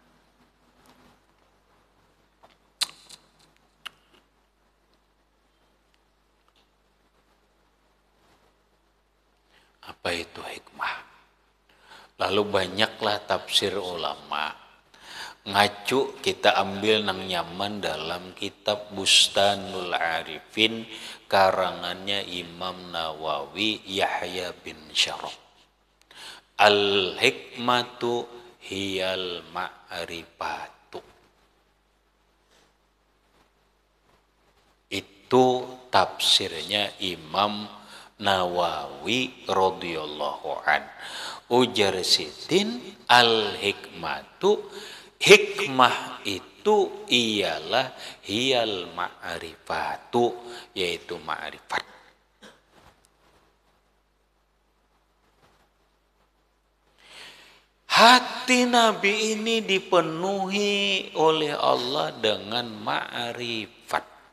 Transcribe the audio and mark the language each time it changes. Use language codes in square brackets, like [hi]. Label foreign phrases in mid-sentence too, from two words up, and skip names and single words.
[id] Apa itu hikmah? Lalu banyaklah tafsir ulama. [bjn] Ngacu kita ambil nang nyaman dalam kitab Bustanul Arifin karangannya Imam Nawawi Yahya bin Syaraf. [ar] الحكمة هي المعرفة. [id] Itu tafsirnya Imam Nawawi [ar] رضي الله عن. [bjn] Ujar Sidin, al-hikmatu, hikmah itu ialah [ar] هي المعرفة, [id] yaitu ma'rifat. Hati Nabi ini dipenuhi oleh Allah dengan ma'rifat.